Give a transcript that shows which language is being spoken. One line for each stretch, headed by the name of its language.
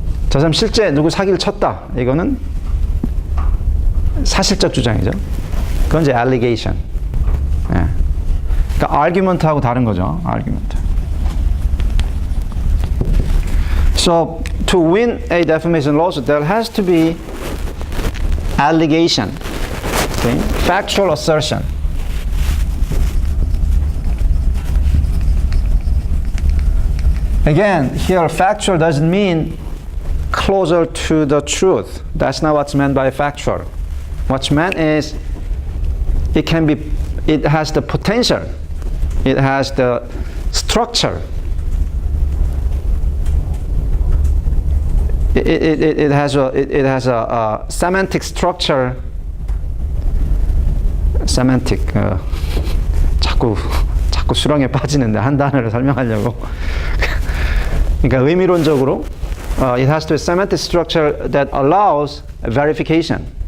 Korean: 저 사람 실제 누구 사기를 쳤다. 이거는 사실적 주장이죠. 그건 이제 allegation. 예. 그러니까 argument하고 다른 거죠.
English: argument. So to win a defamation lawsuit, there has to be allegation, okay? Factual assertion. Again, here factual doesn't mean closer to the truth. That's not what's meant by factual. What's meant is it has the potential, it has the structure, it has a semantic structure. semantic.
Korean: 자꾸 수렁에 빠지는데 한 단어를 설명하려고. 그러니까 의미론적으로
English: it has to be a semantic structure that allows verification.